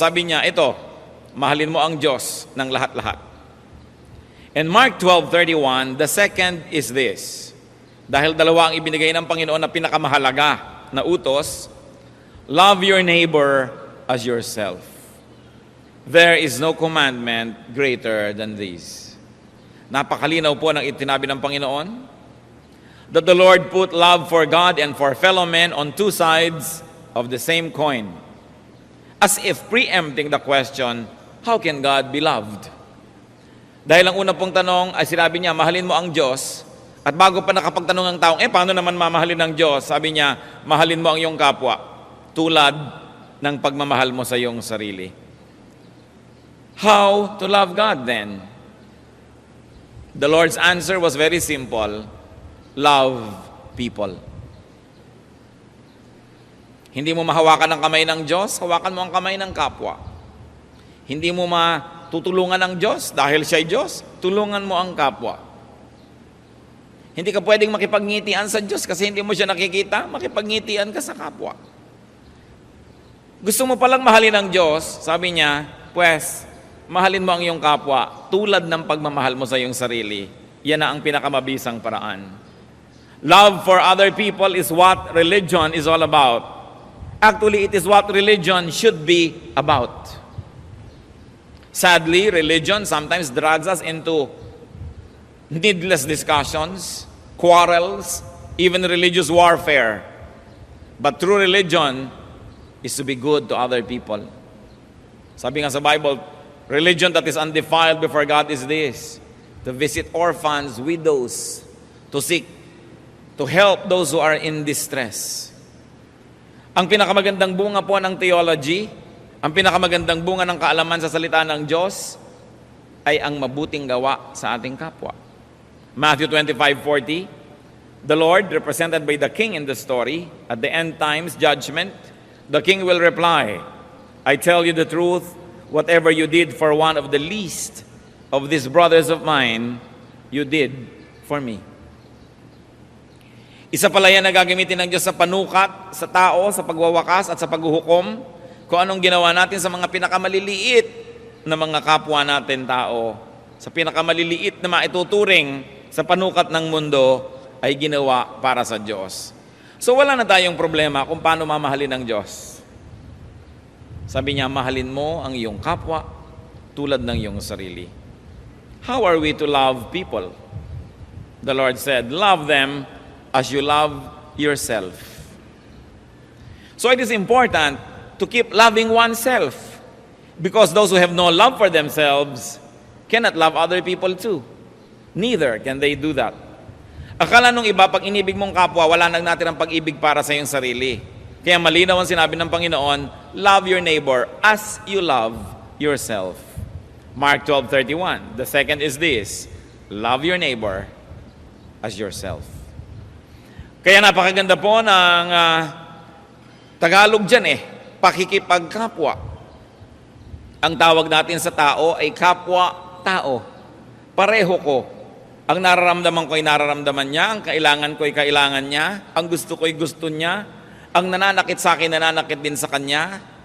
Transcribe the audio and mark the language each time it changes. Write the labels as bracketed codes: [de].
[tl] Sabi niya, ito, mahalin mo ang Diyos ng lahat-lahat. [en] And Mark 12:31, the second is this. [tl] Dahil dalawa ang ibinigay ng Panginoon na pinakamahalaga na utos, [en] love your neighbor as yourself. There is no commandment greater than these. [tl] Napakalinaw po ng itinabi ng Panginoon [en] that the Lord put love for God and for fellow men on two sides of the same coin. As if preempting the question, how can God be loved? [tl] Dahil ang una pong tanong ay sinabi niya, mahalin mo ang Diyos. At bago pa nakapagtanong ang taong, paano naman mamahalin ng Diyos? Sabi niya, mahalin mo ang iyong kapwa, tulad ng pagmamahal mo sa iyong sarili. [en] How to love God then? The Lord's answer was very simple. Love people. [tl] Hindi mo mahawakan ang kamay ng Diyos, hawakan mo ang kamay ng kapwa. Hindi mo matutulungan ang Diyos dahil siya'y Diyos, tulungan mo ang kapwa. Hindi ka pwedeng makipagngitian sa Diyos kasi hindi mo siya nakikita, makipagngitian ka sa kapwa. Gusto mo palang mahalin ang Diyos, sabi niya, pues, mahalin mo ang iyong kapwa tulad ng pagmamahal mo sa iyong sarili. Yan na ang pinakamabisang paraan. [en] Love for other people is what religion is all about. Actually, it is what religion should be about. Sadly, religion sometimes drags us into needless discussions, quarrels, even religious warfare. But true religion is to be good to other people. [tl] Sabi nga sa [en] Bible, religion that is undefiled before God is this: to visit orphans, widows, to seek, to help those who are in distress. [tl] Ang pinakamagandang bunga po ng theology, ang pinakamagandang bunga ng kaalaman sa salita ng Diyos, ay ang mabuting gawa sa ating kapwa. [en] Matthew 25:40, the Lord, represented by the king in the story, at the end times judgment, the king will reply, I tell you the truth, whatever you did for one of the least of these brothers of mine, you did for me. [tl] Isa pala yan na gagamitin ng Diyos sa panukat, sa tao, sa pagwawakas at sa paghuhukom, kung anong ginawa natin sa mga pinakamaliliit na mga kapwa natin tao, sa pinakamaliliit na maituturing sa panukat ng mundo, ay ginawa para sa Diyos. So wala na tayong problema kung paano mamahalin ng Diyos. Sabi niya, mahalin mo ang iyong kapwa tulad ng iyong sarili. [en] How are we to love people? The Lord said, love them as you love yourself. So it is important to keep loving oneself, because those who have no love for themselves cannot love other people too. Neither can they do that. [tl] Akala nung iba, pag inibig mong kapwa, wala nang natin ang pag-ibig para sa iyong sarili. Kaya malinaw ang sinabi ng Panginoon, [en] love your neighbor as you love yourself. Mark 12:31. The second is this, love your neighbor as yourself. [tl] Kaya napakaganda po ng Tagalog dyan pakikipagkapwa. Ang tawag natin sa tao ay kapwa-tao. Pareho ko. Ang nararamdaman ko ay nararamdaman niya, ang kailangan ko ay kailangan niya, ang gusto ko ay gusto niya, ang nananakit sa akin, nananakit din sa kanya.